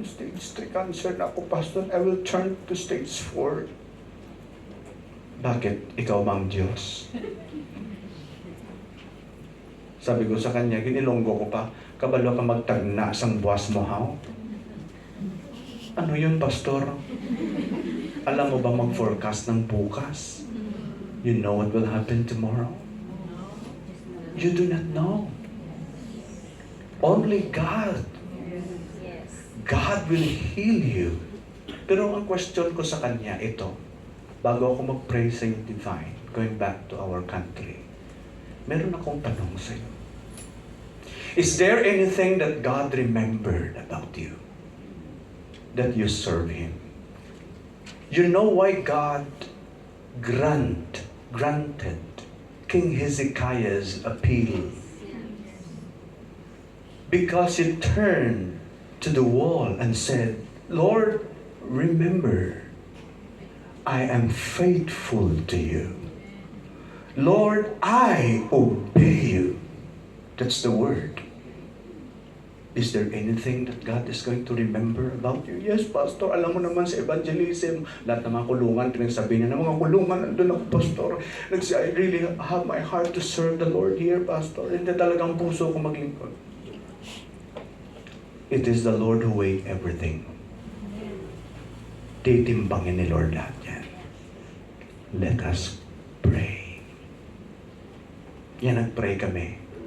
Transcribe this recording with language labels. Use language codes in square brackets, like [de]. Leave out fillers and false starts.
[en] Stage 3 cancer na ako, Pastor. I will turn to stage 4. [tl] Bakit? Ikaw ba ang Diyos? Sabi ko sa kanya, ginilonggo ko pa, [hil] kabalo ka magtagna sang buwas mo, haw? [tl] Ano yun, Pastor? Alam mo ba mag-forecast ng bukas? [en] You know what will happen tomorrow? You do not know. Only God. God will heal you. [tl] Pero ang question ko sa kanya, ito, bago ako mag-pray sa iyo, Divine, [en] going back to our country, [tl] meron akong tanong sa iyo. [en] Is there anything that God remembered about you? That you serve Him? You know why God granted King Hezekiah's appeal? Because he turned to the wall and said, Lord, remember, I am faithful to you. Lord, I obey you. That's the word. Is there anything that God is going to remember about you? Yes, Pastor. [tl] Alam mo naman sa evangelism, lahat ng mga kulungan, pinagsabi niya ng mga kulungan, nandun ako, Pastor. [en] I really have my heart to serve the Lord here, Pastor. [tl] Hindi talagang puso ko maglingkod. [en] It is the Lord who weighed everything. [tl] Titimbangin ni Lord lahat yan. [en] Let us pray. [tl] Yan, nag-pray kami.